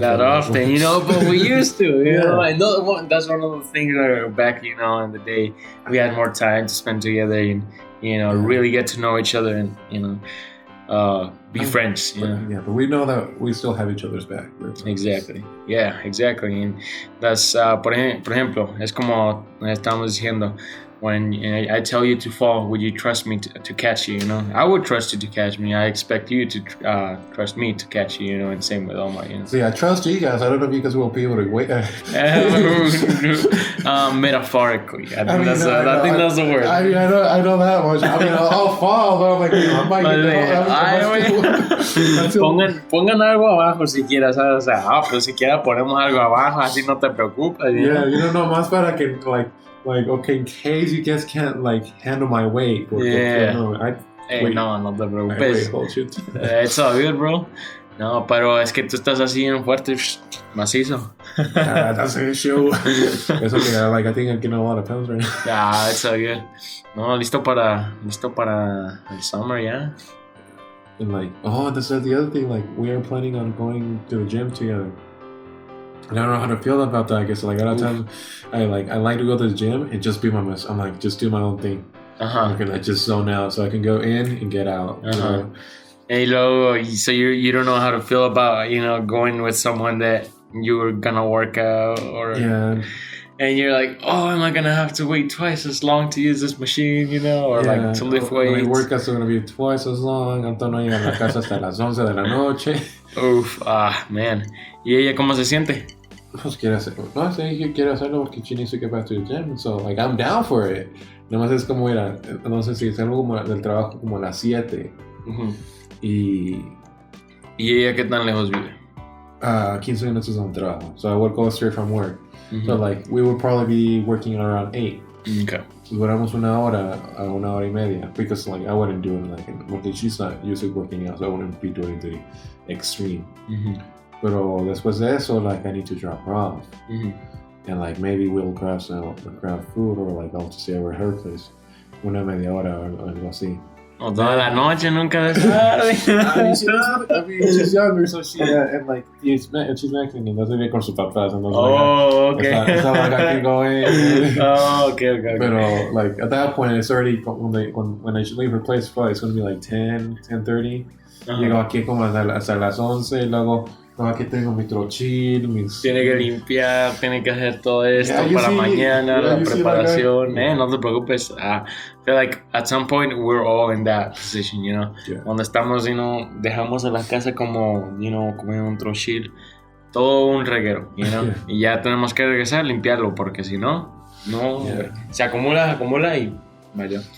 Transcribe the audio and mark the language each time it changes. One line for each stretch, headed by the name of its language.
English: That often, but we used to. I know that's one of the things that back, in the day, we had more time to spend together and really get to know each other and be friends. But we know that we still have each other's back. Exactly. Yeah, exactly. And that's
Spanish: por ejemplo, es como estamos diciendo.
English: When I tell you to fall, would you trust me to catch you? I would trust you to catch me. I expect you to trust me to catch you. And same with Omar. See, I trust you guys. I don't know if you guys will be able to wait. Metaphorically, I think that's the word. I know that much. I mean, I'll fall, but I'm like, I might get
Spanish: Pongan algo abajo si quieres, ¿sabes? O sea, pues si quieres ponemos algo abajo, así no te preocupas.
English: Yeah,
Spanish: no más para que
English: like okay, in case you guys can't like handle my weight. Yeah.
Spanish: No te preocupes.
English: It's all good, bro.
Spanish: No, pero es que tú estás así en fuerte, macizo.
English: That's an issue. It's okay. I think I gain a lot of pounds right now. Yeah, it's all good.
Spanish: No, listo para el
English: summer, yeah. And this is the other thing. Like, we are planning on going to the gym together. And I don't know how to feel about that. I guess a lot of times I like to go to the gym and just be my mess. I'm like, just do my own thing. I can just zone out so I can go in and get out. And so you don't know how to feel about going with someone that you were gonna work out or and you're like, oh, am I gonna have to wait twice as long to use this machine, or like to lift weights? My workouts are gonna be twice as long.
Spanish: Antonio no llega a la casa hasta las 11 de la noche. Uf, man. ¿Y ella cómo se siente? Pues quiere hacerlo. No, sí, quiere hacerlo porque
English: she needs to get back to the gym. So, I'm down for it.
Spanish: Nomás es como no sé si salgo como del trabajo como a las 7. ¿Y ella qué tan lejos vive? 15 minutos del trabajo.
English: So I would go straight from work. So we would probably be working around 8. Okay. So
Spanish: duramos una hora a una hora y media
English: because I wouldn't do it
Spanish: porque
English: she's not used to working out, so I wouldn't be doing the extreme.
Spanish: Pero después de eso,
English: I need to drop her off. And maybe we'll grab food or I'll just stay over her place.
Spanish: Una media hora o algo así. O toda la noche, nunca de tarde.
English: I mean, she's younger, so she's Mexican and doesn't live
Spanish: con sus papás.
English: Okay. It's not like I can go in. Okay.
Spanish: Pero
English: at that point, it's already when I should leave her place, probably it's going to be 10:30.
Spanish: Llego aquí como hasta las 11 y luego aquí tengo mi trochil, Tiene que limpiar, tiene que hacer todo esto para mañana, la preparación. No te preocupes.
English: I feel like at some point we're all in that position,
Spanish: Cuando estamos, dejamos a la casa como, como un trochil, todo un reguero, y ya tenemos que regresar a limpiarlo porque si no, se acumula y vaya.